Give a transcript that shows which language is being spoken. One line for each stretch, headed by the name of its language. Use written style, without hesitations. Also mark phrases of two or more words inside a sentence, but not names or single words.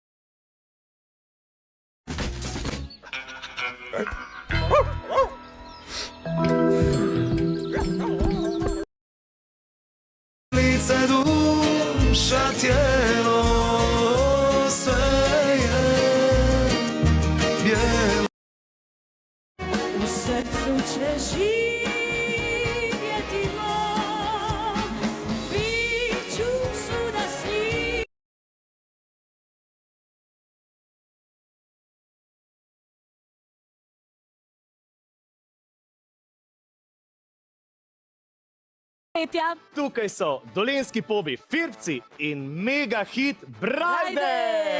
Croatian: lice, duša, tijelo, sve je bijelo. U srcu će živjeti mom, bit ću svuda s njim. Petja.
Slovenian: Tukaj so dolenjski pobi Firpci in mega hit Brajde!